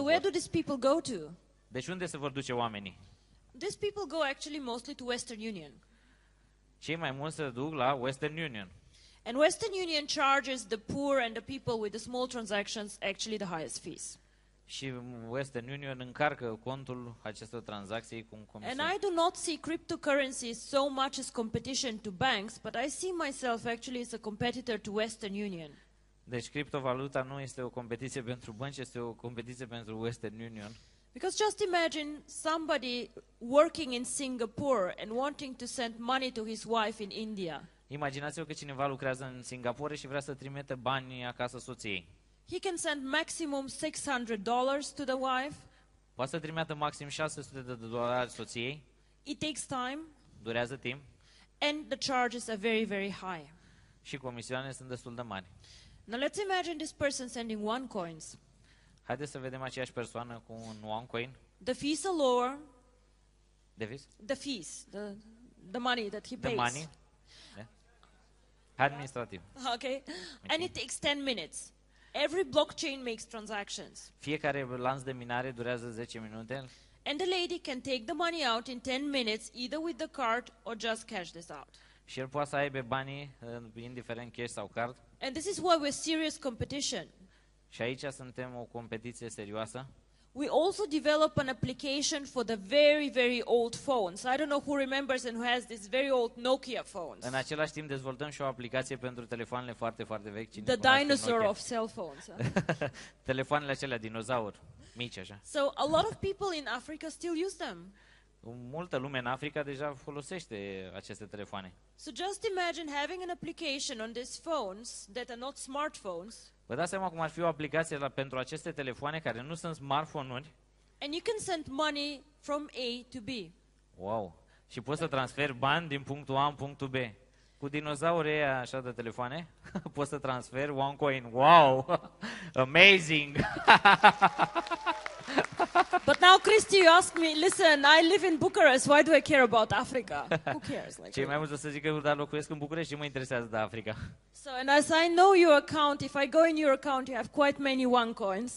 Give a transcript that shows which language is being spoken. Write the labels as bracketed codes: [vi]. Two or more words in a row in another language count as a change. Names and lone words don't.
[en] So where [ro] vor. [en] do these people go to? [ro] Deci unde se vor duce oamenii? [en] These people go actually mostly to Western Union. [ro] Cei mai mulți se duc la Western Union. [en] And Western Union charges the poor and the people with the small transactions actually the highest fees. [ro] Și Western Union încarcă contul acestor tranzacții cu un [en] And [ro] comision. [en] I do not see cryptocurrencies so much as competition to banks, but I see myself actually as a competitor to Western Union. [ro] Deci criptovaluta nu este o competiție pentru bănci, este o competiție pentru Western Union. [en] Because just imagine somebody working in Singapore and wanting to send money to his wife in India. [ro] Imaginați-vă că cineva lucrează în Singapore și vrea să trimite bani acasă soției. [en] He can send maximum $600 to the wife. [ro] Poate să trimită maxim $600 soției, [en] It takes time, [ro] durează timp [en] and the charges are very, very high. [ro] și comisioanele sunt destul de mari. [en] Now let's imagine this person sending OneCoins. [ro] Haideți să vedem aceeași persoană cu un OneCoin. [en] The fees are lower. The Money that he pays. money. Administrativ. Okay. And it takes 10 minutes. Every blockchain makes transactions. [ro] Fiecare lanț de minare durează 10 minute [en] And the lady can take the money out in 10 minutes, either with the card or just cash this out. [ro] și el poate să aibă banii, indiferent cash sau card. [en] And this is why we're serious competition. [ro] Și aici suntem o competiție serioasă. [en] We also develop an application for the very, very old phones. I don't know who remembers and who has these very old Nokia phones. [ro] În același timp dezvoltăm și o aplicație pentru telefoanele foarte, foarte vechi. Cine [en] The [ro] cunoaște [en] dinosaur [ro] Nokia? [en] of cell phones. [ro] Telefoanele acelea dinozauri, mici așa. [en] So a lot of people in Africa still use them. [ro] Multă lume în Africa deja folosește aceste telefoane. [en] So just imagine having an application on these phones that are not smartphones. [ro] Vă dați seama cum ar fi o aplicație pentru aceste telefoane care nu sunt smartphone-uri? [en] And you can send money from A to B. Wow! [ro] Și poți să transferi bani din punctul A în punctul B. Cu dinozaurii ăia așa de telefoane, poți să transferi OneCoin. [en] Wow! Amazing! But now, Christy, you ask me, listen, I live in Bucharest, why do I care about Africa? Who cares? Like, [ro] Cei mai mulți o să zică, dar locuiesc în București, ce mă interesează de Africa? [en] So, and as I know your account, if I go in your account, you have quite many OneCoins.